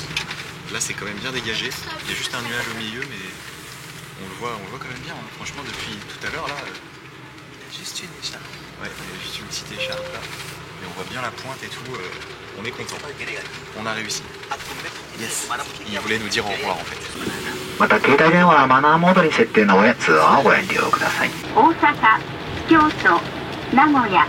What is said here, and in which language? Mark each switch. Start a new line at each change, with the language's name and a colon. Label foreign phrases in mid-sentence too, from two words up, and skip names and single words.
French: Là, c'est quand même bien dégagé. Il y a juste un nuage au milieu, mais on le voit quand même bien. Hein. Franchement, depuis tout à l'heure, là. Juste une écharpe. Ouais, il y a juste une petite écharpe là. Et on voit bien la pointe et tout. On est content. On a réussi. Yes. Il voulait nous dire au revoir en fait.
Japanese: また携帯電話はマナーモードに設定の上通話をご遠慮ください。大阪、京都、名古屋、